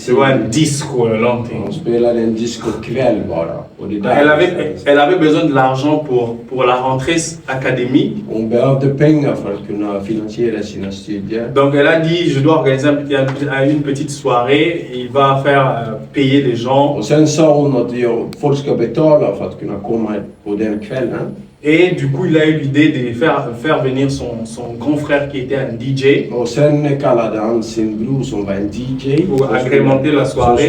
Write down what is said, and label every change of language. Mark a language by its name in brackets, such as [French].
[Swedish] Det var en disco eller någonting. Hon spelade en discokväll bara. Och det där [French] Elle avait besoin de l'argent pour la rentrée académique. [Swedish] Hon behövde pengar för att kunna finansiera sina studier. [French] Donc elle a dit, je dois organiser une petite soirée. Il va faire payer les gens. [Swedish] Och sen sa hon att folk ska betala för att kunna komma på den kvällen. [French] Et du coup, il a eu l'idée de faire venir son grand frère qui était un DJ. [Swedish] Och sen kallade han sin bror som var en DJ. [French] Pour agrémenter la soirée.